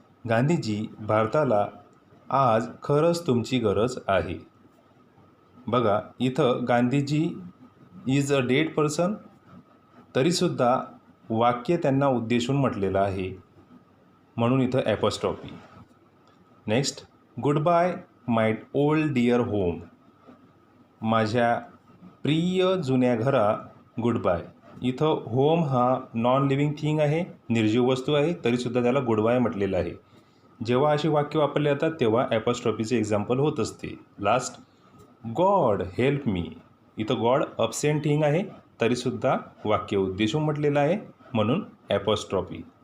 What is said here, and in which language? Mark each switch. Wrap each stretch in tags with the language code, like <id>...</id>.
<mr>गांधीजी, भारताला आज खरंच तुमची गरज आहे. बघा, इथं Gandhiji</mr> <en>is a dead person</en> <mr>तरीसुद्धा वाक्य त्यांना उद्देशून म्हटलेलं आहे म्हणून इथं ॲपॉस्ट्रॉफी.</mr> <en>Next, goodbye my old dear home.</en> <mr>माझ्या प्रिय जुन्या घरा गुड बाय. इथं होम हा नॉन लिव्हिंग थिंग आहे, निर्जीव वस्तू आहे तरीसुद्धा त्याला गुड बाय म्हटलेलं आहे. जेव्हा अशी वाक्य वापरले जातात तेव्हा ॲपॉस्ट्रॉफीचे एक्झाम्पल होत असते. Last,</mr> <en>God help me.</en> <mr>इथं गॉड अब्सेंट थिंग आहे तरीसुद्धा वाक्य उद्देशून म्हटलेलं आहे म्हणून ॲपॉस्ट्रॉफी.</mr>